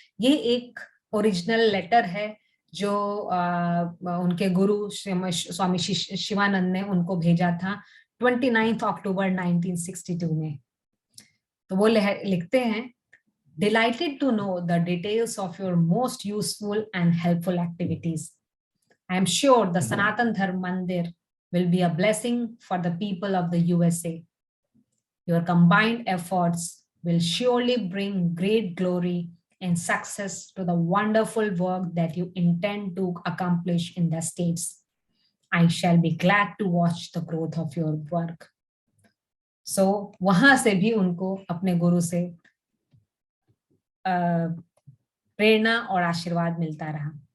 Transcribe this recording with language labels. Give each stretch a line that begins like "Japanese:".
Hindi: ये एक original letter है जो उनके गुरु स्वामी शिवानंद ने उनको भेजा था 29 अक्टूबर 1962 में।
English: तो वो लिखते हैं, delighted to know the details of your most useful and helpful activities. I am sure the Sanatan Dharma Mandir will be a blessing for the people of the USA. Your combined efforts will surely bring great glory and success to the wonderful work that you intend to accomplish in the States. I shall be glad to watch the growth of your work.
Hindi: So, वहां से भी उनको अपने गुरु से प्रेरणा और आशीर्वाद मिलता रहा।